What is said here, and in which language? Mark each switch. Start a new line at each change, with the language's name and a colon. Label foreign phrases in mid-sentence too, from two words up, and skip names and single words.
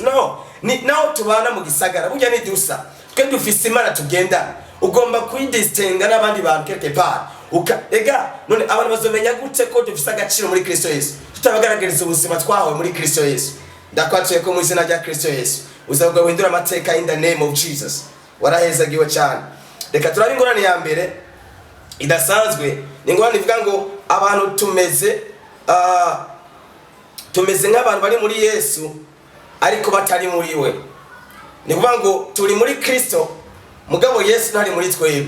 Rundi: No, naho tubana mu gisagara burya ni dusa, twe dufise Imana tugenda, ugomba kuidistinga n'abandi bantu
French: quelque part.
Rundi: Ega none abantu bazomenya gute ko dufise agaciro muri Kristo Yesu tutabagaragariza ubuzima twahawe muri Kristo Yesu? Ndakwatuye ko mu izina rya Kristo Yesu uzabwa guhindura amateka
English: in the name of Jesus.
Rundi: Warahezagiwe cyane. Reka turabe ingorane ya mbere idasanzwe. Ni ingorane ivuga ngo abantu tumeze nk'abantu bari muri Yesu ariko batari muri we. Ni kuvuga ngo turi muri Kristo mugabo Yesu ntari muri twebwe.